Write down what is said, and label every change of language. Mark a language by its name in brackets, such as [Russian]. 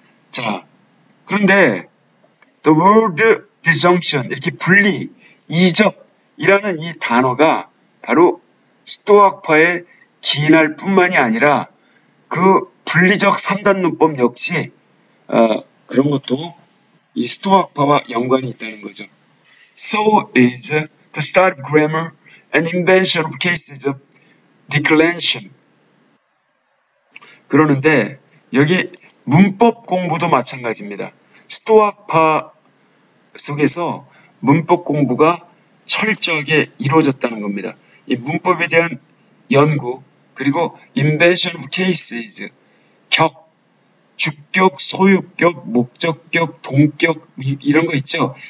[Korean] 자, 그런데 [English] the word disjunction, [Korean] 이렇게 분리, 이접이라는 이 단어가 바로 스토아파의 기인할 뿐만이 아니라 그 분리적 3단 논법 역시 그런 것도 이 스토아파와 연관이 있다는 거죠. [English] So is the study of grammar and invention of cases of declension. [Korean] 그러는데 여기 문법 공부도 마찬가지입니다. 스토아파 속에서 문법 공부가 철저하게 이루어졌다는 겁니다. 이 문법에 대한 연구, 그리고 [English] invention of cases, [Korean] 격, 주격, 소유격, 목적격, 동격, 이런 거 있죠.